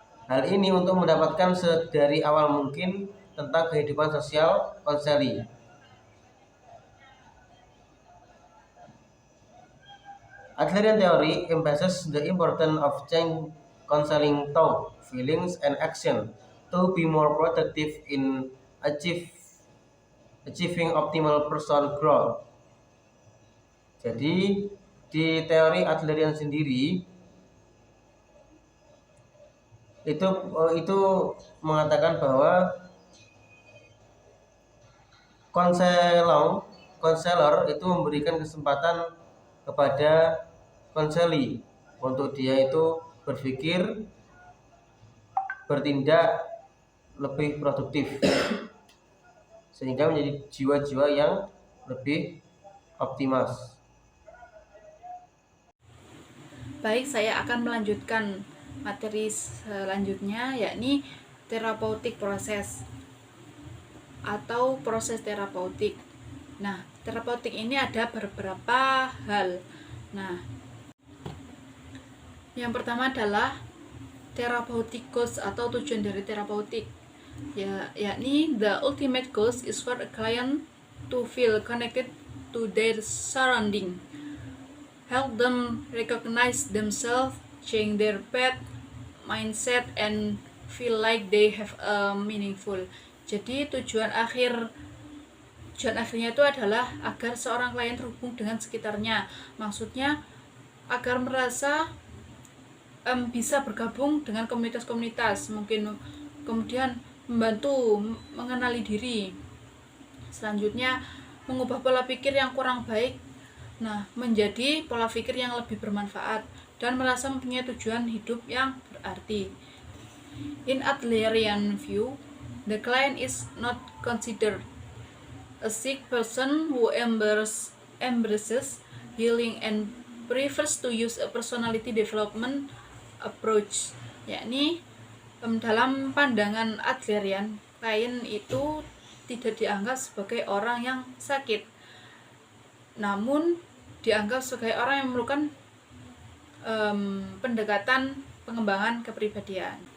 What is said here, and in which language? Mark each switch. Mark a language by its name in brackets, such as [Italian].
[Indonesian] Hal ini untuk mendapatkan sedari awal mungkin tentang kehidupan sosial konseli. [English] Adlerian theory emphasizes the importance of change counseling thought, feelings, and action to be more productive in achieving optimal person growth. [Indonesian] Jadi di teori Adlerian sendiri itu mengatakan bahwa konselor itu memberikan kesempatan kepada konseli untuk dia itu berpikir, bertindak lebih produktif, sehingga menjadi jiwa-jiwa yang lebih optimal. Baik, saya akan melanjutkan materi selanjutnya, yakni terapeutik proses atau proses terapeutik. Nah, terapeutik ini ada beberapa hal. Nah, yang pertama adalah therapeutic goals atau tujuan dari terapeutik. Yakni [English] the ultimate goals is for a client to feel connected to their surrounding, help them recognize themselves, change their path, mindset, and feel like they have a meaningful. [Indonesian] Jadi tujuan akhir Tujuan akhirnya itu adalah agar seorang klien terhubung dengan sekitarnya. Maksudnya agar merasa bisa bergabung dengan komunitas-komunitas, mungkin kemudian membantu mengenali diri. Selanjutnya mengubah pola pikir yang kurang baik menjadi pola pikir yang lebih bermanfaat dan merasa mempunyai tujuan hidup yang berarti. [English] In Adlerian view, the client is not considered a sick person who embraces healing and prefers to use a personality development approach. [Indonesian] Yakni dalam pandangan Adlerian, klien itu tidak dianggap sebagai orang yang sakit, namun dianggap sebagai orang yang memerlukan pendekatan pengembangan kepribadian.